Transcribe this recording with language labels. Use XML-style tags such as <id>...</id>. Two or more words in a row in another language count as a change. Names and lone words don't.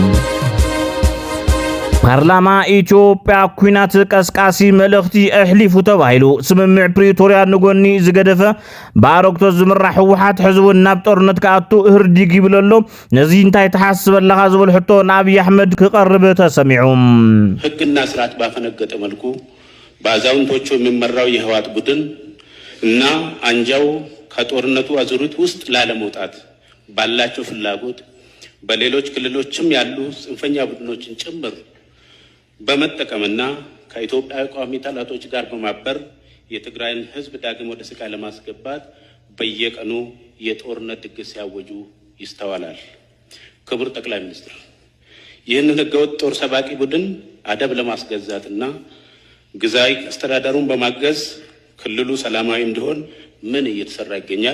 <ti>ፓርላማ ኢትዮጵያ ኩናት ቀስቃሲ መልእኽቲ ኣሕሊፉ ተባሂሉ ስምምዕ ፕሪቶሪያ ንጎኒ ዝገደፈ ባሮክቶ ዝምራሕ ህወሓት ህዝቡ ናብ ጦርነት ከኣቱ ህርዲግ ይብለሎ ነዚ እንታይ ተሓስበለኻ ዝብል ሕቶ ንአብይ አሕመድ ክቀርብ ተሰሚዑ</ti> <am>ህግና ስርዓት ባፈነገጠ መልኩ በአዛውንቶቹ የሚመራው የህወሓት ቡድን እና አንጃው ከጦርነቱ አዙሪት ውስጥ ላለመውጣት ባላቸው ፍላጎት በሌሎች ክልሎችም ያሉ ጽንፈኛ ቡድኖችን ጭምር በመጠቀምና ከኢትዮጵያ ቋሚ ጠላቶች ጋር በማበር የትግራይን ህዝብ ዳግም ወደ ስቃይ ለማስገባት በየቀኑ የጦርነት ድግስ ያወጁ ይስተዋላል። ክቡር ጠቅላይ ሚኒስትር ይህንን ህገወጥ ጦር ሰባቂ ቡድን አደብ ለማስገዛትና ግዛይ አስተዳደሩን በማገዝ ክልሉ ሰላማዊ እንዲሆን ምን እየተሰራ ይገኛል?</am>